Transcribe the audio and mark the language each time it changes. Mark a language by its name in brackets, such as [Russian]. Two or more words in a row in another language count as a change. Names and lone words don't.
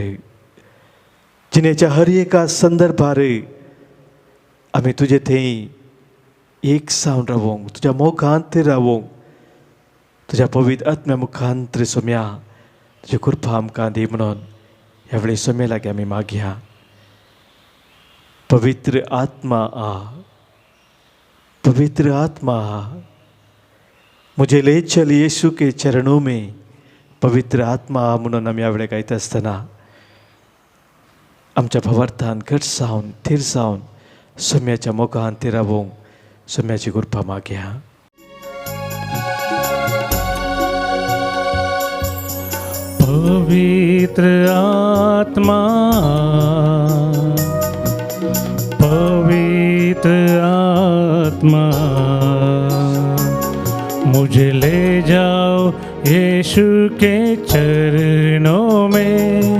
[Konkani] जिणेच्या हर एका संदर्भार आमी तुजे थंय एक सावन रावोंक, तुज्या मोगांत रावोंक, तुज्या पवित्र आत्म्या मुखांतर सोम्या तुजी कृपा आमकां दी म्हणून ह्या वेळी सोम्या लागीं आमी मागया. [Hindi] पवित्र आत्मा आ, पवित्र आत्मा आ, मुझे ले चल येशू के चरणों में पवित्र आत्मा [Konkani] म्हणून आम्ही यावेळी गायत असताना आमच्या भवार्थान घट जावन थीर जावन सोम्याच्या मोगान ते रावोंक सोम्याची कृपा मागया. [Hindi] पवित्र आत्मा पवित्र आत्मा मुझे ले जाओ यीशु के चरणों में.